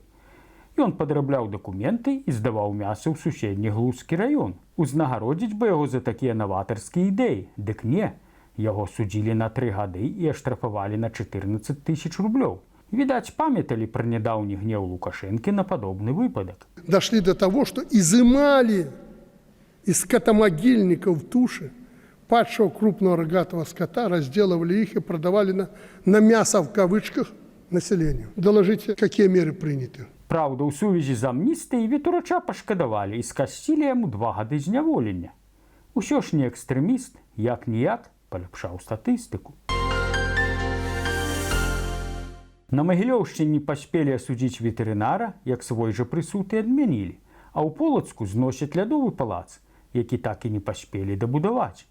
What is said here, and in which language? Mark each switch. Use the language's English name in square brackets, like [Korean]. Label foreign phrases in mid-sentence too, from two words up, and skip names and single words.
[Belarusian] Ён падрабляў дакументы і здаваў мяса ў суседні Глузскі раён. Узнагародзіць бы яго за такія наватарскія ідэі, дык не. Яго судзілі на 3 гады і аштрафавалі на 14 000 рублёў. Відаць, памяталі пра нядаўні гнеў Лукашэнкі на падобны выпадак. [Russian] Дошли до того, что изымали из скотомогильников туши падшего крупного рогатого скота, разделывали их и продавали на мясо в кавычках населению. Доложите, какие меры приняты. [Belarusian] Праўда, у сувязі з амністыяй ветурача пашкадавалі і скасцілі яму 2 гады зняволення. Усё ж не экстрэміст, як-ніяк паляпшаў статыстыку. На Магілёўшчыне паспелі асудзіць ветэрынара, як свой жа прысуд і адмянілі, а ў Полацку зносяць лядовы палац, які так і не паспелі дабудаваць.